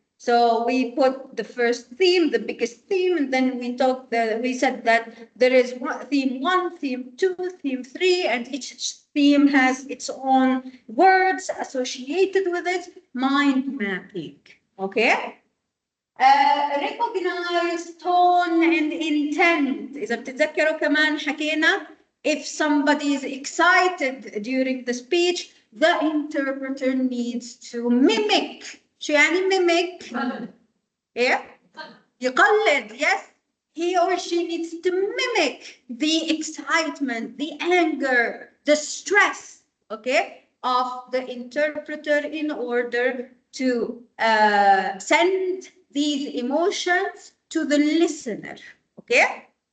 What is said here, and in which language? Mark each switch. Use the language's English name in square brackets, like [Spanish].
[English] So we put the first theme, the biggest theme, and then we said that there is theme 1, theme 2, theme 3, and each theme has its own words associated with it, mind mapping, okay? Recognize tone and intent. [Arabic] إذا بتتذكروا كمان حكينا [English] if somebody is excited during the speech, the interpreter needs to mimic. [Arabic] شو يعني mimic? إيه؟ يقلد, yes. [English] He or she needs to mimic the excitement, the anger, the stress, okay, of the interpreter in order to send these emotions to the listener, okay?